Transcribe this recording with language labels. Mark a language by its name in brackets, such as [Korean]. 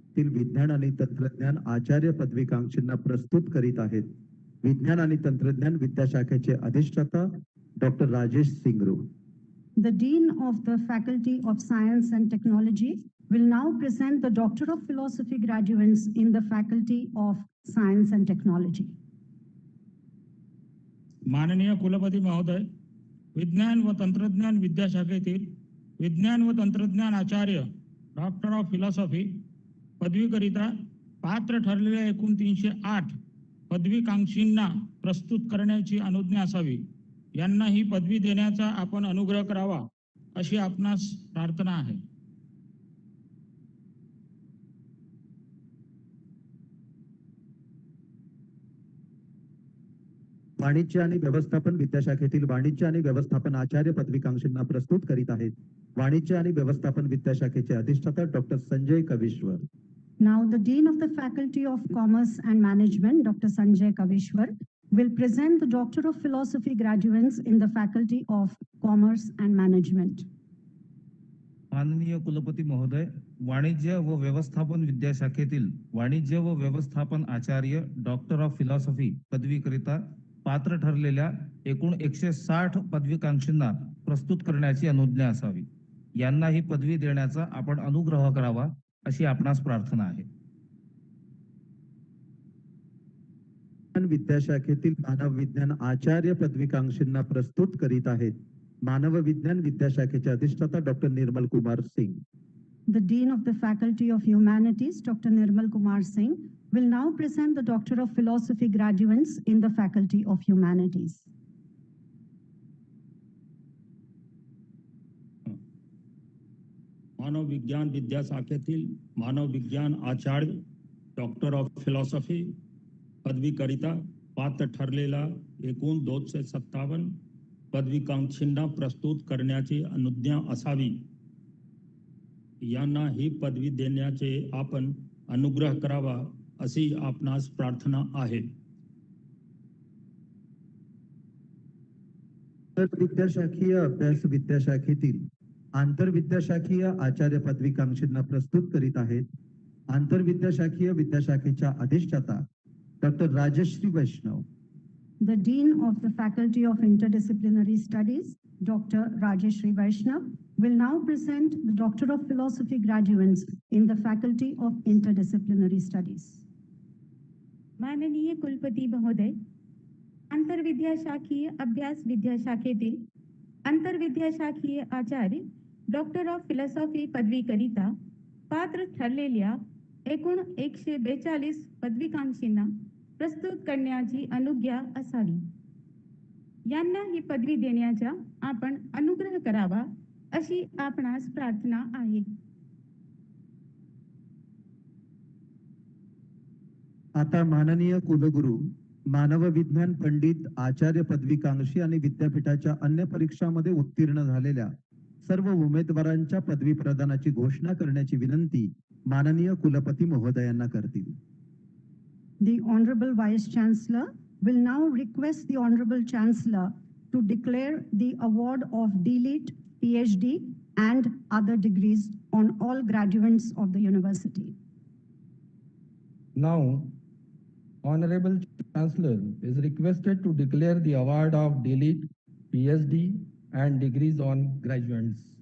[Marathi] विज्ञान आणि तंत्रज्ञान आचार्य पदवीकांक्षींना प्रस्तुत करीत आहेत. विज्ञान आणि तंत्रज्ञान विद्याशाखेचे अधिष्ठाता doctor Rajesh सिंगरू, [English] The Dean of the Faculty of Science and Technology will now present the Doctor of Philosophy graduates in the Faculty of Science and Technology. [Marathi] माननीय कुलपती महोदय, विज्ञान व तंत्रज्ञान विद्याशाखेतील विज्ञान व तंत्रज्ञान आचार्य डॉक्टर ऑफ फिलॉसॉफी पदवीकरिता पात्र ठरलेल्या एकूण 308 पदवीकांक्षींना प्रस्तुत करण्याची अनुज्ञा असावी. यांना ही पदवी देण्याचा आपण अनुग्रह करावा अशी आपणास प्रार्थना आहे. वाणिज्य आणि व्यवस्थापन विद्याशाखेतील वाणिज्य आणि व्यवस्थापन आचार्य पदवीकांक्षींना प्रस्तुत करीत आहेत. वाणिज्य आणि व्यवस्थापन विद्याशाखेचे अधिष्ठाता doctor Sanjay Kavishwar. [English] Now, the Dean of the Faculty of Commerce and Management, Dr. Sanjay Kavishwar, will present the Doctor of Philosophy graduates in the Faculty of Commerce and Management. [Marathi] माननीय कुलपती महोदय, वाणिज्य व व्यवस्थापन विद्याशाखेतील वाणिज्य व व्यवस्थापन आचार्य डॉक्टर ऑफ फिलॉसॉफी पदवीकरिता पात्र ठरलेल्या एकूण 160 पदवीकांक्षींना प्रस्तुत करण्याची अनुज्ञा असावी. यांना ही पदवी देण्याचा आपण अनुग्रह करावा अशी आपणास प्रार्थना आहे. विद्याशाखेतील मानव विज्ञान आचार्य पदवीकांक्षींना प्रस्तुत करीत आहेत. मानव विज्ञान विद्याशाखेचे अधिष्ठाता doctor Nirmal Kumar Singh. [English] The Dean of the Faculty of Humanities, Dr. Nirmal Kumar Singh, will now present the Doctor of Philosophy graduates in the Faculty of Humanities. [Marathi] मानव विज्ञान विद्याशाखेतील मानव विज्ञान आचार्य डॉक्टर ऑफ फिलॉसॉफी पदवीकरिता पात्र ठरलेला एकूण 257 पदवीकांक्षींना प्रस्तुत करण्याची अनुज्ञा असावी. यांना ही पदवी देण्याचे आपण अनुग्रह करावा अशी आपणास प्रार्थना आहे. विद्याशाखीय अभ्यास विद्याशाखेतील आंतरविद्याशाखीय आचार्य पदवीकांक्षींना प्रस्तुत करीत आहेत. आंतरविद्याशाखीय विद्याशाखेच्या अधिष्ठाता doctor Rajshri Vaishnav. [English] The Dean of the Faculty of Interdisciplinary Studies, Dr. Rajeshri Vaishnav, will now present the Doctor of Philosophy graduates in the Faculty of Interdisciplinary Studies. [Marathi] माननीय कुलपती महोदय, आंतरविद्याशाखीय अभ्यास विद्याशाखेतील आंतरविद्याशाखीय आचार्य डॉक्टर ऑफ फिलॉसॉफी पदवीकरिता पात्र ठरलेल्या एकूण 142 पदवीकांक्षींना प्रस्तुत करण्याची अनुज्ञा असावी. यांना ही पदवी देण्याचा आपण अनुग्रह करावा अशी आपणास प्रार्थना आहे. आता माननीय कुलगुरू मानव विज्ञान पंडित आचार्य पदवीकांक्षी आणि विद्यापीठाच्या अन्य परीक्षांमध्ये उत्तीर्ण झालेल्या सर्व उमेदवारांच्या पदवी प्रदानाची घोषणा करण्याची विनंती माननीय कुलपती महोदयांना करतील. [English] The Honorable Vice Chancellor will now request the Honorable Chancellor to declare the award of DLitt, PhD and other degrees on all graduates of the university. Now, Honorable Chancellor is requested to declare the award of DLitt, PhD and degrees on graduates.